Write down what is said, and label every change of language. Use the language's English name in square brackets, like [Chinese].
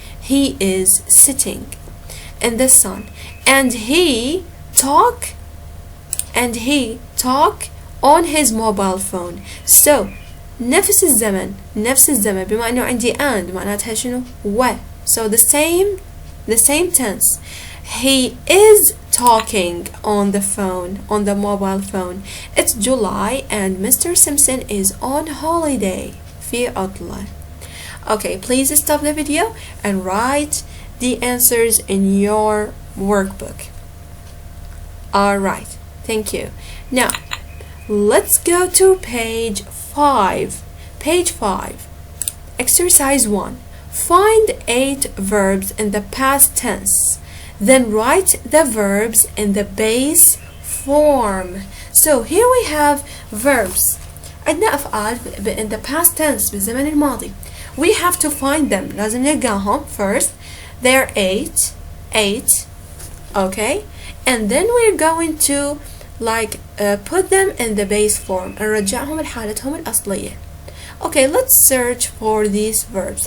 [English] He is sitting in the sun. And he talk on his mobile phone. [Arabic] So نفس الزمن بما انه عندي and معناتها شنو و. [English] So the same tense. He is talking on the phone, on the mobile phone. It's July and Mr. Simpson is on holiday. [Arabic] في عطلة. [English] Okay, please stop the video and write the answers in your workbook. Alright, thank you. Now, let's go to page 5. Page 5. Exercise 1. Find 8 verbs in the past tense. Then write the verbs in the base form. So here we have verbs. [Arabic] عندنا أفعال in the past tense بالزمن الماضي. [English] We have to find them. [Arabic] لازم نلقاهم first. [English] They're 8. Okay? And then we're going to put them in the base form. [Arabic] نرجعهم لحالتهم الأصلية. [English] Okay, let's search for these verbs.